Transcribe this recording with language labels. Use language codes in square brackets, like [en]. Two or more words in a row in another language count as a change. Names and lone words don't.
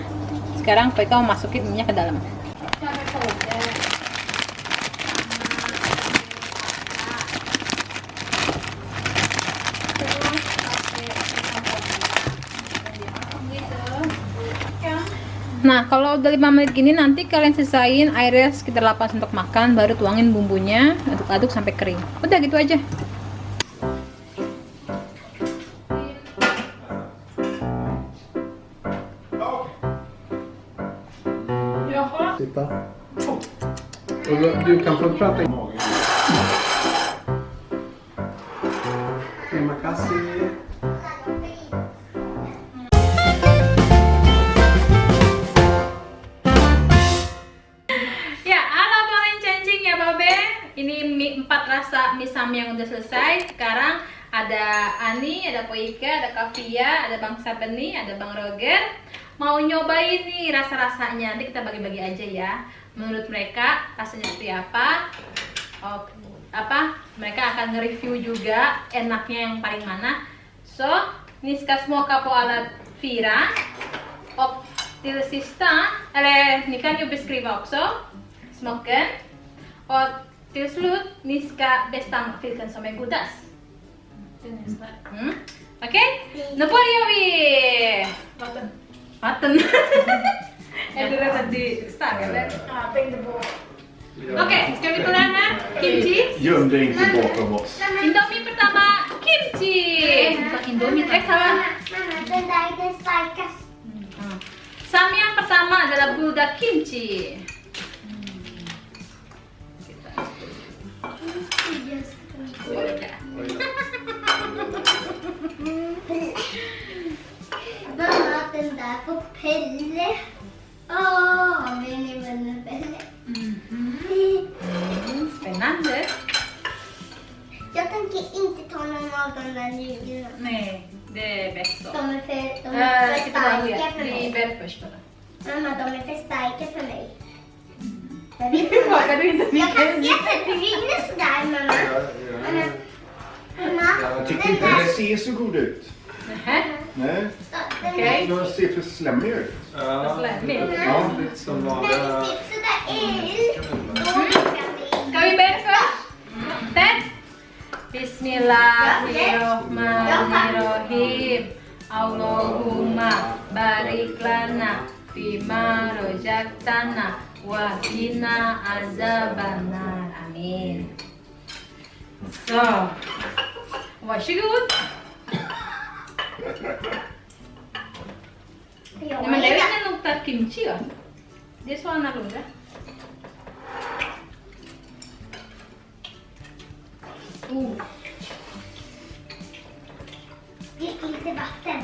[id] Sekarang Poika mau masukin minyak ke dalam. Nah, kalau udah 5 menit gini nanti kalian sisain airnya sekitar 8 sendok makan, baru tuangin bumbunya, aduk-aduk sampai kering. Udah gitu aja. [sv] Titta. Du kan få prata. [id] Terima kasih. Ini mie 4 rasa mie sam yang udah selesai. Sekarang ada Ani, ada Poika, ada Kavia, ada Bang Sabeni, ada Bang Roger. Mau nyobain nih rasa-rasanya. Nanti kita bagi-bagi aja ya. Menurut mereka rasanya seperti apa? Mereka akan nge-review juga enaknya yang paling mana. [sv] So, ni ska smaka på alla 4. Och till sista, eller ni kan ju beskriva också smaken. Och till slut, ni ska bestämma vilken som är godast. Okej? Nu börjar vi! Vatten. Är du rädd att det är starkt eller? Ja, tänkte på. Okej, ska vi börja med kimchi? Göm dig inte bakom oss. [id] Indomie pertama, kimchi! Indomie [sv] Mamma, den där är den starkaste. [id] Sam yang pertama adalah buldak kimchi. [sv] Mamma, den där på Pelle. Åh, min vän Pelle. Spännande. Jag tänker inte ta någon av de där ljudena. Nej, det är bäst så. De är för [id] Kita bagi ya, [sv] starka för [id] di [sv] mig. bed först bara. Mamma, de är för starka för mig. Vågar du inte Jag kan mycket? se att det brinner sådär, mamma. Mamma, Jag tycker inte det ser så god ut. Nähä, Nej, okej. den ser för slemmig ut. Vad slemmig. Ja, lite som när vanliga. det ser sådär ut, då kan vi... Ska vi be först? Ted? [ar] Bismillahirrahmanirrahim. اللهم بارك لنا فيما رزقتنا وقنا عذاب النار. Amin. [sv] Så, varsågod. Nej, men det är nog luktar kimchi va? Det är så annorlunda. Drick lite vatten.